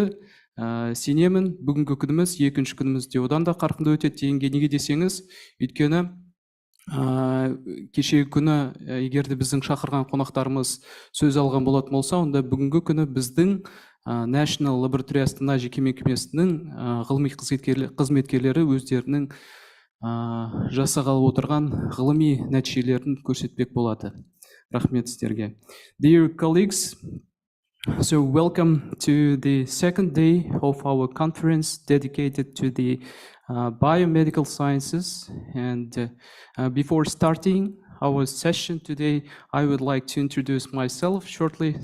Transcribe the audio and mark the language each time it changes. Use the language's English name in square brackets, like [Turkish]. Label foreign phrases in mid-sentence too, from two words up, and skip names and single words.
[Kazakh] Сенемін, бүгінгі күніміз, екінші күнімізде одан да қарқынды өтеді дегенге неге десеңіз, өйткені кешегі күні егерде біздің шақырған қонақтарымыз сөз алған болатын болса, онда бүгінгі күні біздің National Laboratory Астана жеке мекемесінің ғылыми қызметкерлері өздерінің жасағалы отырған ғылыми нәтижелерін көрсетпек болады. Рахмет сіздерге. [English] Dear colleagues, so welcome to the second day of our conference dedicated to the biomedical sciences. And before starting our session today, I would like to introduce myself shortly.